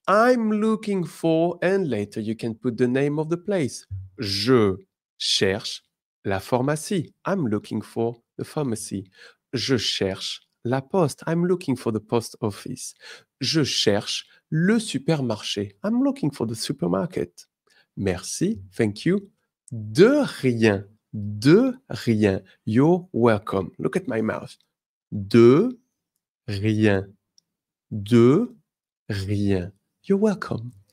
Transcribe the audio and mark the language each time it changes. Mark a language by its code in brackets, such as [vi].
[en] I'm looking for, and later you can put the name of the place. [fr] Je cherche la pharmacie. [en] I'm looking for the pharmacy. [fr] Je cherche la poste. [en] I'm looking for the post office. [fr] Je cherche le supermarché. [en] I'm looking for the supermarket. [fr] Merci. [en] Thank you. [fr] De rien. De rien. [en] You're welcome. Look at my mouth. [fr] De rien. De rien. [en] You're welcome.